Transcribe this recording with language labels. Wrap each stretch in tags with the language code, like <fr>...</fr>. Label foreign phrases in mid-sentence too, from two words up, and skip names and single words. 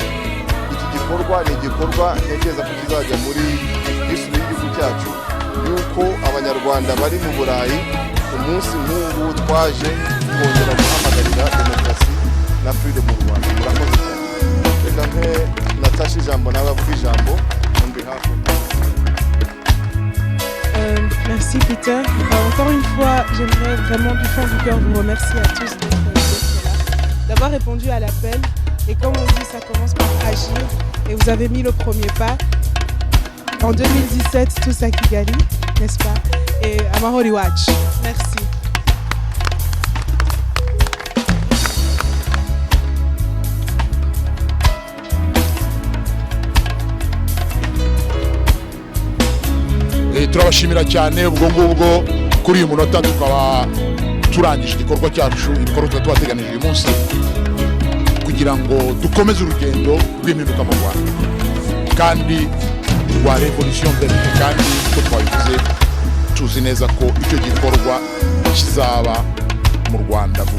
<rw>Iki gikorwa ni igikorwa ntekereza ko kizajya muri history y'igihugu cyacu, yuko abanyarwanda bari mu Burayi umunsi nk'ubu twaje kongera guhamagarira demokarasi na freedom mu Rwanda. Murakoze cyane. Reka nke Natasha ijambo nawe avuga ijambo</rw> <en>on behalf of</en> <fr>Merci Peter. Encore une fois, j'aimerais vraiment du fond du cœur vous remercier à tous d'être là, d'avoir répondu à l'appel. Et comme on dit, ça commence par agir. Et vous avez mis le premier pas. En 2017, tous à Kigali, n'est-ce pas? Et Amahoro Iwacu. Merci.</fr> <rw>turabashimira cyane. Ubwo ngubwo kuri uyu munota tukaba turangije igikorwa cyacu, ibikorwa twateganije uyu munsi, kugira ngo dukomeze urugendo rw'impinduka mu Rwanda kandi rwa</rw> <fr>revolution verte,</fr> <rw>kandi uko twabivuze tuzi neza ko icyo gikorwa kizaba mu Rwanda vuba.</rw>